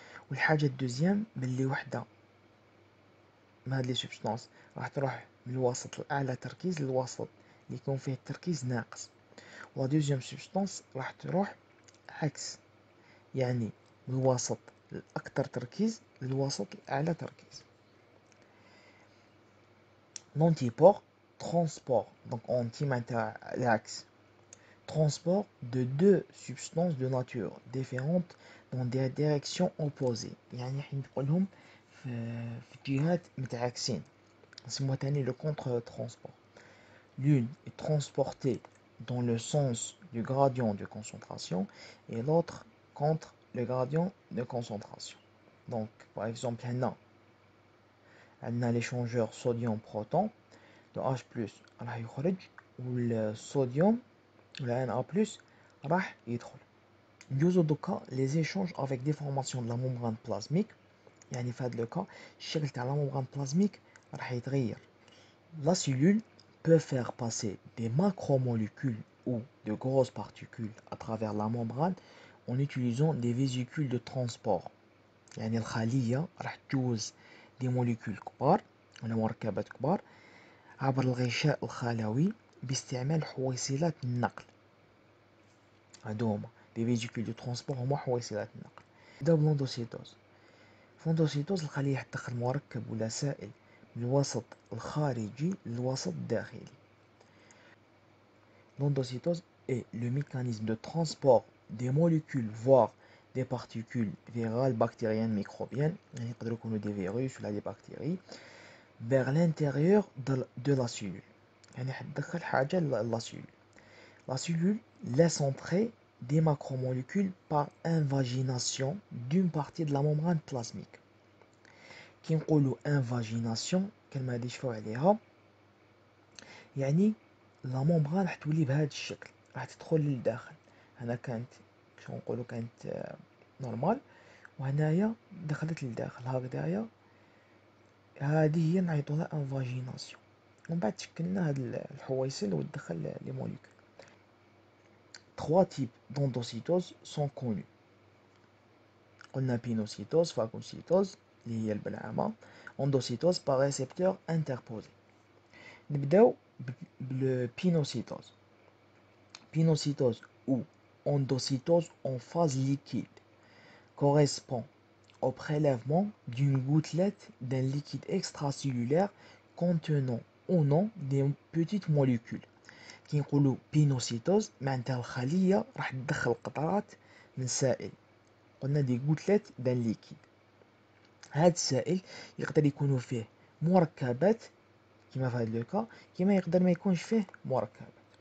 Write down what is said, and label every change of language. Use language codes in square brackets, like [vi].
[ar] والحاجة الدوزيام بلي وحدة من هاد لي سوبستانس راح تروح من الوسط الأعلى تركيز للوسط اللي يكون فيه التركيز ناقص، و دوزيام سوبستانس راح تروح عكس، يعني من الوسط الأكثر تركيز للوسط الأعلى تركيز. [fr] l'antipore transport donc anti [ar] معناتها العكس [fr] transport de deux substances de nature différente dans des directions opposées، [ar] يعني حين نقولهم في جهات متعاكسين نسموها تاني [fr] le contre transport. L'une est transportée dans le sens du gradient de concentration et l'autre contre le gradient de concentration. Donc par exemple [ar] عندنا [fr] l'échangeur sodium-proton de H+, [ar] راح يخرج والصوديوم ولا [fr] Na+ [ar] راح يدخل. ندوزو دوكا [fr] les échanges avec déformation de la membrane plasmique، [ar] يعني في هذا الكا الشكل تاع [fr] la membrane plasmique [ar] راح يتغير. [fr] La cellule peut faire passer des macromolécules ou de grosses particules à travers la membrane en utilisant des vésicules de transport. [ar] يعني الخلية راح تجوز دي موليكول كبار ولا مركبات كبار عبر الغشاء الخلوي باستعمال حويصلات النقل. هادو هما دي فيزيكول دو ترونسبور، هما حويصلات النقل. نبداو بلوندوسيتوز. فلوندوسيتوز الخلية تدخل مركب ولا سائل من الوسط الخارجي للوسط الداخلي. [fr] L'endocytose est le mécanisme de transport des molécules voire des particules virales bactériennes microbiennes [ar] يعني يقدروا يكونوا [fr] des virus ولا des bactéries vers l'intérieur de la cellule. [ar] يعني حتدخل حاجة la cellule. [fr] La cellule laisse entrer des macromolécules par invagination d'une partie de la membrane plasmique. [ar] كي نقولوا invagination كلمة هادي شفاو عليها يعني لا ممبران راح تولي بهذا الشكل، راح تدخل للداخل. هنا كانت شو نقولوا كانت نورمال، وهنايا دخلت للداخل هكذايا. هذه هي نعيطولها انفاجيناسيون، ومن بعد شكلنا هاد الحويصل وتدخل لي موليكول. [fr] 3 types d'endocytose sont connus. [ar] قلنا بينوسيتوز، فاغوسيتوز اللي هي البلعامة، اندوسيتوز [fr] par récepteur interposé. [ar] نبداو بالبينوسيتوز. [fr] Pinocytose ou endocytose en phase liquide correspond au prélèvement d'une gouttelette d'un liquide extracellulaire contenant ou non des petites molécules. [ar] كي نقولوا بينوسيتوز معناتها الخلية راح تدخل قطرات من سائل، قلنا دي [fr] gouttelette d'un liquide. [ar] هاد السائل يقدر يكونوا فيه مركبات كما في هاد لوكا، كما يقدر ما يكونش فيه مركبات.